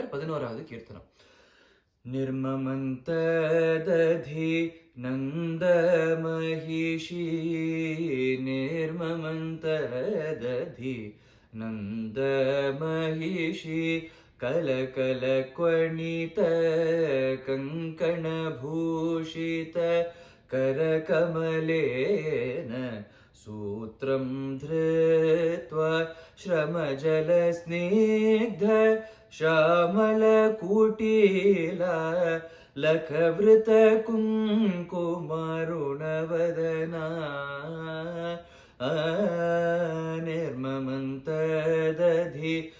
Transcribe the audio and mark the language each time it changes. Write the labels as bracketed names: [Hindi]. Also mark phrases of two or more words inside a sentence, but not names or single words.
[Tamil] 11வது கீர்த்தனம். [Sanskrit] निर्ममन्थ दधि नन्द महिषी निर्ममन्थ दधि नन्द महिषी कलकल क्वणित कङ्कण भूषित करकमलेन सूत्रं धृत्वा श्रमजलस्निग्ध श्यामलकुटीला लखवृतकुङ्कुमारुणवदना निर्ममन्त दधि